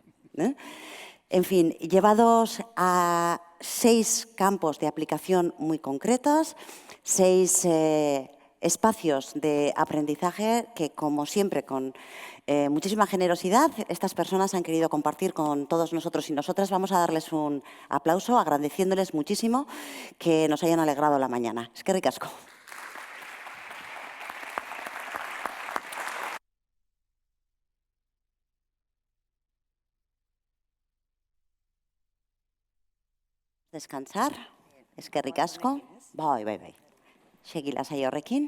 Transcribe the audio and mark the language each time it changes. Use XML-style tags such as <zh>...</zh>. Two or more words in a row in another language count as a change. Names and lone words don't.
<es>En fin, llevados a 6 campos de aplicación muy concretos, 6 espacios de aprendizaje que, como siempre, con muchísima generosidad, estas personas han querido compartir con todos nosotros y nosotras. Vamos a darles un aplauso, agradeciéndoles muchísimo que nos hayan alegrado la mañana.</es> <eu>Eskerrik asko. Descansar. Eskerrik asko. Bai. Segi lasai horrekin.</eu>